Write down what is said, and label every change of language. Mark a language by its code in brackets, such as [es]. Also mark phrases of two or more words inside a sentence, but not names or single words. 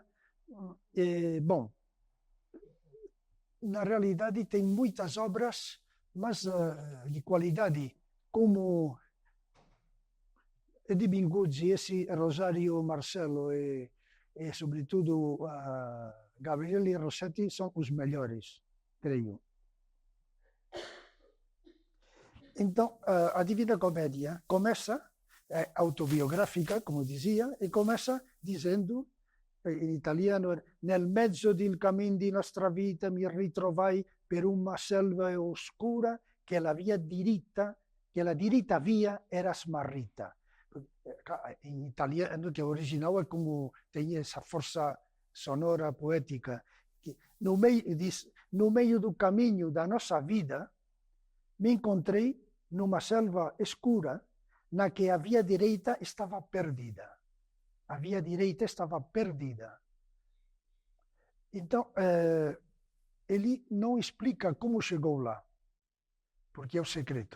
[pt] Bom, na realidade tem muitas obras, mas de qualidade, como Eddie Minguzzi, esse Rosario Marcello e sobretudo Gabriele Rossetti são os melhores, creio. Então, a Divina Comédia começa, autobiográfica, como dizia, e começa dizendo, [it] in italiano, nel mezzo del cammin di nostra vita mi ritrovai per una selva oscura che la diritta via era smarrita. [pt] Em italiano, que é original, é como tem essa força sonora, poética, que no meio do caminho da nossa vida, me encontrei numa selva escura, na que a via direita estava perdida. A via direita estava perdida. Então, ele não explica como chegou lá, porque é o secreto.